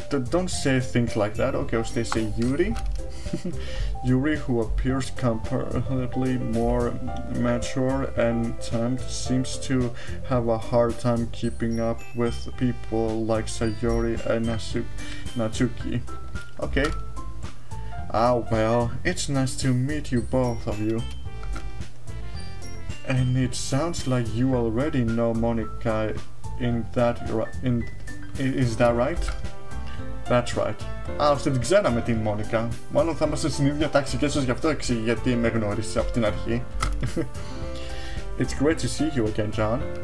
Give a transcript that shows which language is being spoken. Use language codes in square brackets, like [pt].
[en] Don't say things like that, okay? I'll say Yuri. Yuri, who appears comparatively more mature and tamed, seems to have a hard time keeping up with people like Sayori and Natsuki. Okay. Ah, well, it's nice to meet you, both of you. And it sounds like you already know Monica is that right? That's right. [el] Άλλωστε την ξέραμε την Μόνικα. Μάλλον θα είμαστε στην ίδια τάξη και ίσως γι' αυτό εξηγεί γιατί με γνώρισες από την αρχή. [en] It's great to see you again, John.